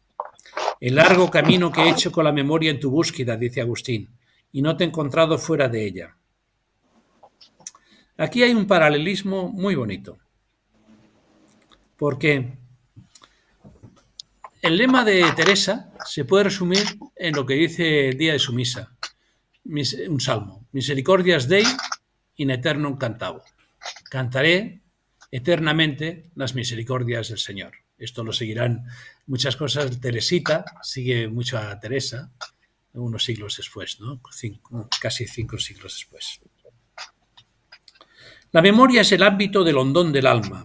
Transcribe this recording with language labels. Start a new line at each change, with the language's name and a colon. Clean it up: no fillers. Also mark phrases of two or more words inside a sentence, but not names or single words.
Spanish: El largo camino que he hecho con la memoria en tu búsqueda, dice Agustín, y no te he encontrado fuera de ella. Aquí hay un paralelismo muy bonito, porque el lema de Teresa se puede resumir en lo que dice el día de su misa, un salmo:
Latin: Misericordias Dei in aeternum cantabo.
Spanish: Cantaré eternamente las misericordias del Señor. Esto lo seguirán muchas cosas. Teresita sigue mucho a Teresa unos siglos después, ¿no? Casi 5 siglos después. La memoria es el ámbito del hondón del alma.